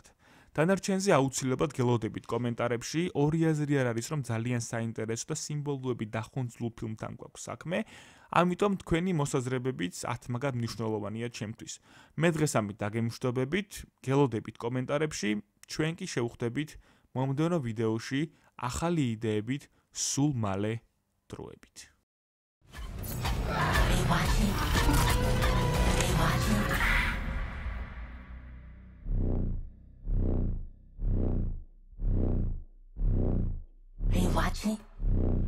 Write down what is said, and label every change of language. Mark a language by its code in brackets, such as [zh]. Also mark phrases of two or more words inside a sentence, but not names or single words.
[ka] დანარჩენზე აუცილებლად გელოდებით კომენტარებში, ორი აზრი არ არის, რომ ძალიან საინტერესო და სიმბოლოებით დახუნძლულ ფილმთან გვაქვს საქმე, ამიტომ თქვენი მოსაზრებებიც ათმაგად მნიშვნელოვანია ჩემთვის. მე დღეს ამით დაგემშვიდობებით, გელოდებით კომენტარებში, ჩვენ კი შევხვდებით მომდევნო ვიდეოში ახალი იდეებით სულ მალე დროებით. [en] Are you watching? Are you watching? Are you watching?